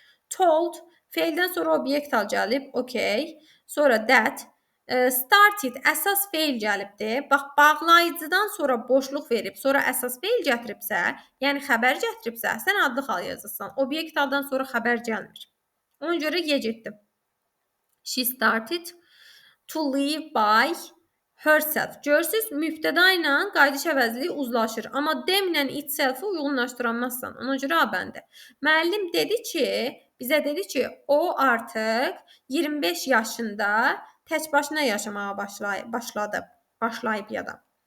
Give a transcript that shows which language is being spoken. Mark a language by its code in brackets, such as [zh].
[az] Told, feildən sonra obyekt hal gəlib, okay. Sonra that, started, əsas feil gəlibdir. Bax, bağlayıcıdan sonra boşluq verib, sonra əsas feil gətiribsə, yəni xəbər gətiribsə, sən adlı xal yazırsan. Obyekt haldan sonra xəbər gəlmir. Ona görə Y getdi. [en] She started to live by herself. [az] Görürsünüz, mübtəda ilə qayıdış əvəzliyi uzlaşır. Amma them ilə itself-i uyğunlaşdıramazsan. Ona görə A bəndi. Müəllim bizə dedi ki, o artıq 25 yaşında tək başına yaşamağa başlayıb ya da.